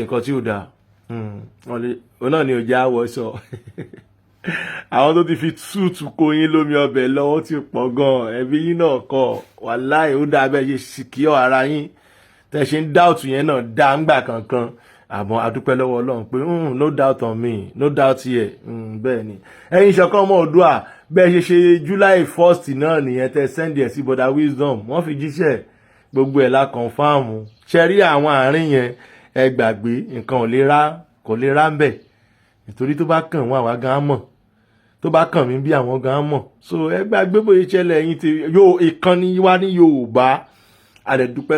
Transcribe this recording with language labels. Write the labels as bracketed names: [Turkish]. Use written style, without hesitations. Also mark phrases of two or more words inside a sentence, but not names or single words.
[Yoruba] nǹkan tí ò dáa òun náà ni ò jẹ́ àwọ̀ sọ àwọn tó ti fi túùtù kó yín lómi ọbẹ̀ lọ́wọ́ ti pọ̀ gan ẹbí yín náà kọ wàláì ó dáa bẹ́ẹ̀ ṣe sìkíọ̀ ara yín tẹ́ ṣe ń dáùtù yẹn náà dá ń gbà kankan àmọ́ adúpẹ́ lọ́wọ́ Ọlọ́run pé [English] no doubt on me no doubt here [Yoruba] bẹ́ẹ̀ ni ẹ̀yin ìṣọ̀kan ọmọ Oòduà bẹ́ẹ̀ ṣe July 1st náà nìyẹn tẹ́ sẹ́ndì ẹ̀ sí Brother Wisdom wọ́n fi jíṣẹ́ gbogbo ẹ̀ la kọ̀ǹfàmù ṣe rí àwọn àárín yẹn ẹ gbàgbé nǹkan kò lè rá ń bẹ̀ nítorí tó bá kàn wọ́n àwa gan mọ̀ tó bá kàn mí bí àwọn gan mọ̀ so ẹ gbàgbé bóyá ìṣẹ̀lẹ̀ ẹ̀yin ti ìkànnì wa ní Yorùbá a lè dúpẹ́